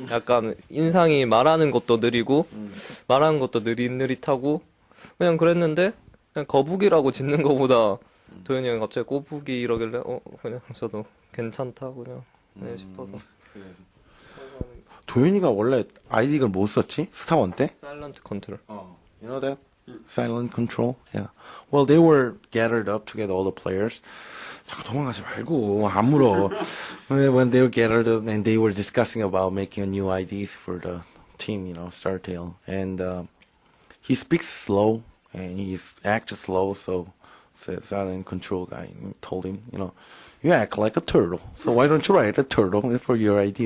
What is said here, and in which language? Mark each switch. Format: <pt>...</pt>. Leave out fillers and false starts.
<ko>약간 인상이 말하는 것도 느리고, 말하는 것도 느릿느릿하고, 그냥 그랬는데, 그냥 거북이라고 짓는 것보다, 도현이 형이 갑자기 꼬북이 이러길래, 그냥 저도 괜찮다, 그냥, 싶어서. 도현이가 원래 아이디를 뭐 썼지? 스타원 때? 사일런트 컨트롤.</ko> <en>You know that? Silent control? Yeah. Well, they were gathered up together, all the players.</en> <ko>자꾸 도망가지 말고 안 물어.</ko> <en>When they were gathered up and they were discussing about making a new IDs for the team, Startail. And he speaks slow and he acts slow, so the silent control guy told him, you act like a turtle, so why don't you write a turtle for your ID?</en>